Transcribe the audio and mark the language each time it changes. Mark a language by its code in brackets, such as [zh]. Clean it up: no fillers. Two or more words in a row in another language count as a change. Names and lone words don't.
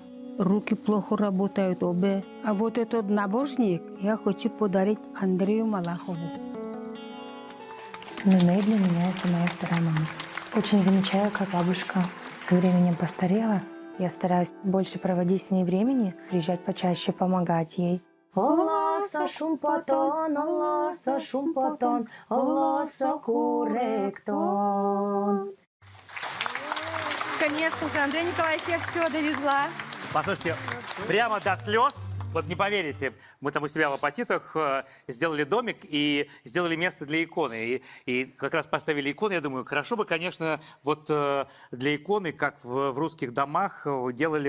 [ru] Руки плохо работают обе. А вот этот набожник я хочу подарить Андрею Малахову. Нене для меня это моя вторая мама. Очень замечаю, как бабушка с временем постарела. Я стараюсь больше проводить с ней времени, приезжать почаще, помогать ей. [udm] Олоса шумпотон, олоса шумпотон, олоса куректон. [ru] Конечно же, Андрей Николаевич, я все довезла. Послушайте, прямо до слез, вот не поверите, мы там у себя в Апатитах сделали домик и сделали место для иконы. И как раз поставили икону, я думаю, хорошо бы, конечно, вот для иконы, как в русских домах, делали